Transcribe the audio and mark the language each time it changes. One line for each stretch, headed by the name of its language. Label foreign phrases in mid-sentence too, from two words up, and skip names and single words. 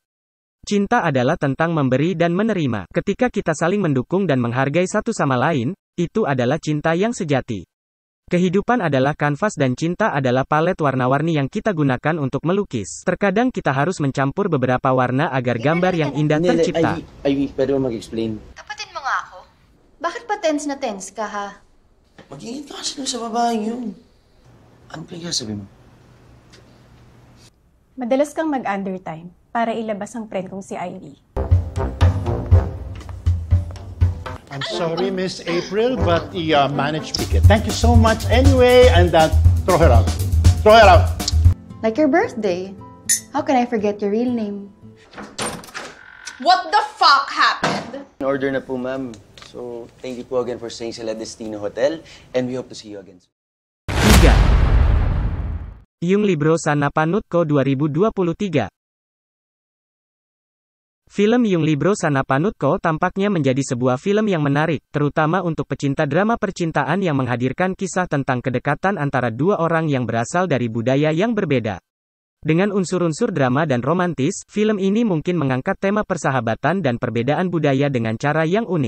Indonesian: Cinta adalah tentang memberi dan menerima. Ketika kita saling mendukung dan menghargai satu sama lain, itu adalah cinta yang sejati. Kehidupan adalah kanvas dan cinta adalah palet warna-warni yang kita gunakan untuk melukis. Terkadang kita harus mencampur beberapa warna agar gambar yang indah tercipta.
Filipino: Ay, pwede mo mag-explain? Tapatin mo nga ako. Bakit pa tense na tense ka, ha? Mag-iingat ka kasi sa babaeng yun. Ano kaya sabi mo? Madalas kang mag-undertime para ilabas ang friend kong si Ivy.
English: I'm sorry, Miss April, but he managed to pick it. Thank you so much anyway, and throw her out. Throw her out. Like your birthday. How can I forget your real name? What the fuck happened? In order
Filipino: na po, ma'am.
English: So, thank you po again for staying sa La Destino Hotel, and we hope to see you again soon.
Indonesian: 3. Yung Libro sa Napanood Ko 2023. Film Yung Libro sa Napanood Ko tampaknya menjadi sebuah film yang menarik, terutama untuk pecinta drama percintaan yang menghadirkan kisah tentang kedekatan antara dua orang yang berasal dari budaya yang berbeda. Dengan unsur-unsur drama dan romantis, film ini mungkin mengangkat tema persahabatan dan perbedaan budaya dengan cara yang unik.